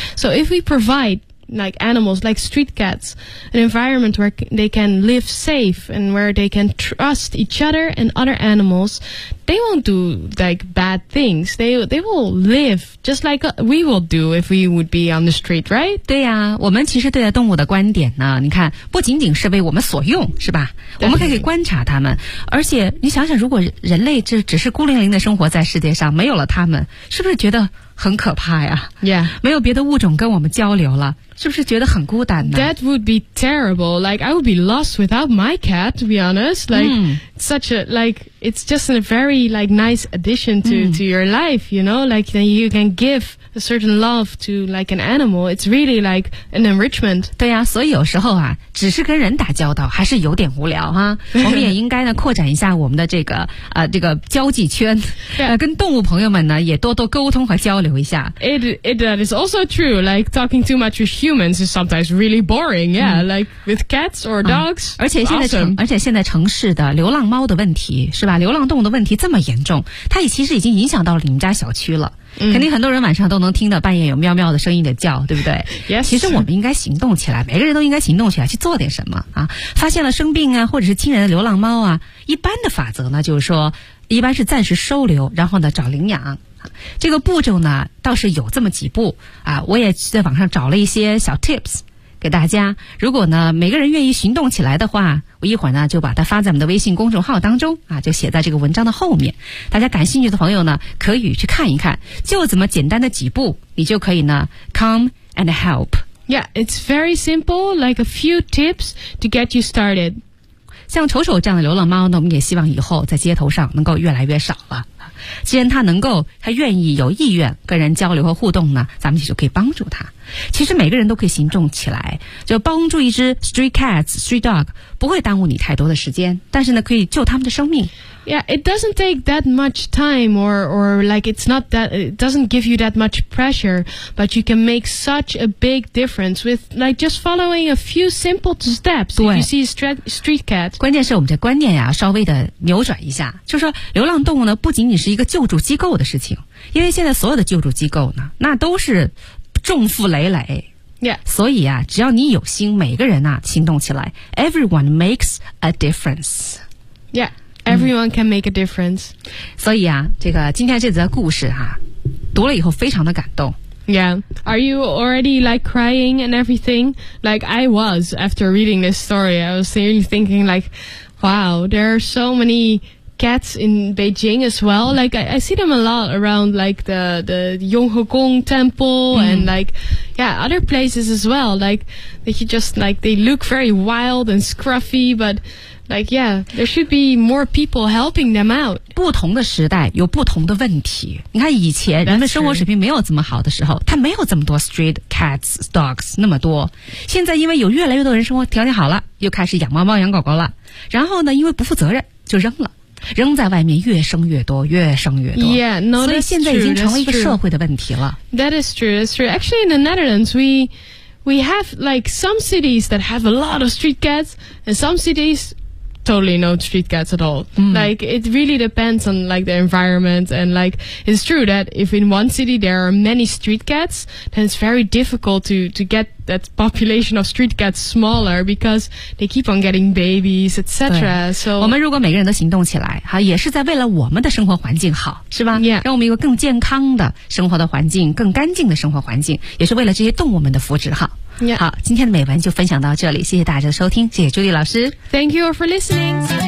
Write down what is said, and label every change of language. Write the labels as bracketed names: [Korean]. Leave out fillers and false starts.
[English] So if we provide like animals, like street cats, an environment where they can live safe and where they can trust each other and other animals, they won't do like bad things. They will live just like we will do if we would be on the street, right? [Chinese] 对呀、啊，我们其实对待动物的观点呢，你看不仅仅是为我们所用，是吧？我们可以观察它们，而且你想想，如果人类这只是孤零零的生活在世界上，没有了它们，是不是觉得很可怕呀 [English] ？Yeah, [Chinese] 没有别的物种跟我们交流了，是不是觉得很孤单呢 [English] ？That would be terrible. Like I would be lost without my cat. To be honest, like、such a like it's just a very like nice addition to、to your life. You know, like then you can give a certain love to like an animal. It's really like an enrichment. [Chinese] 对呀、啊，所以有时候啊，只是跟人打交道还是有点无聊哈。我们也应该呢扩展一下我们的这个这个交际圈， [English] yeah. [Chinese] 跟动物朋友们呢也多多沟通和交流。 [English] It is also true. Like talking too much with humans is sometimes really boring. Yeah,、like with cats or dogs.、 [Chinese] 而且现在城、 [English] awesome. [Chinese] 而且现在城市的流浪猫的问题是吧？流浪动物的问题这么严重，它也其实已经影响到了你们家小区了。嗯、肯定很多人晚上都能听到半夜有喵喵的声音的叫，对不对 [English] ？Yes. [Chinese] 其实我们应该行动起来，每个人都应该行动起来去做点什么啊！发现了生病啊，或者是亲人的流浪猫啊，一般的法则呢，就是说，一般是暂时收留，然后呢找领养。这个步骤呢倒是有这么几步啊，我也在网上找了一些小 tips 给大家，如果呢每个人愿意行动起来的话，我一会儿呢就把它发在我们的微信公众号当中啊，就写在这个文章的后面，大家感兴趣的朋友呢可以去看一看，就这么简单的几步你就可以呢 [English] come and help. Yeah, it's very simple, like a few tips to get you started. [Chinese] 像丑丑这样的流浪猫呢，我们也希望以后在街头上能够越来越少了，既然他能够他愿意有意愿跟人交流和互动呢，咱们就可以帮助他，其实每个人都可以行动起来，就帮助一只 [English] street cats, street dog [Chinese] 不会耽误你太多的时间，但是呢可以救他们的生命。 [English] Yeah, it doesn't take that much time or like it's not that it doesn't give you that much pressure, but you can make such a big difference with like just following a few simple steps. If you see street cat, [Chinese] 关键是我们的观念呀稍微的扭转一下，就是说流浪动物呢不仅仅是一个救助机构的事情，因为现在所有的救助机构呢那都是重负累累、 [English] yeah. [Chinese] 所以啊只要你有心，每个人啊行动起来， [English] Everyone makes a difference. Yeah, everyone can make a difference. [Chinese] 所以啊这个今天这则故事啊读了以后非常的感动。 [English] Yeah, are you already like crying and everything? Like I was after reading this story, I was really thinking like, wow, there are so many cats in Beijing as well. Like, I see them a lot around, like, the Yonghegong Temple and, like, yeah, other places as well. Like, they could just, like, they look very wild and scruffy, but... Like, yeah, there should be more people helping them out. [Chinese] 不同的时代有不同的问题。你看以前人们生活水平没有这么好的时候，他没有这么多 [English] street cats, dogs, [Chinese] 那么多。现在因为有越来越多人生活条件好了，又开始养猫猫养狗狗了。然后呢，因为不负责任就扔了。扔在外面越生越多越生越多 [English] yeah, no, [Chinese] 所以现在已经成为一个社会的问题了。 [English] That is true, that's true. Actually, in the Netherlands, we have like some cities that have a lot of street cats and some cities... Totally no street cats at all.、Mm. Like, it really depends on, like, the environment. And, like, it's true that if in one city there are many street cats, then it's very difficult to get that population of street cats smaller because they keep on getting babies, etc. So, [Chinese] 我们如果每个人都行动起来，哈，也是在为了我们的生活环境好，是吧？ [English] Yeah. [Chinese] 让我们有个更健康的生活的环境，更干净的生活环境，也是为了这些动物们的福祉好。 [English] Yeah. [Chinese] 好，今天的美文就分享到这里，谢谢大家的收听，谢谢朱莉老师。 [English] Thank you for listening.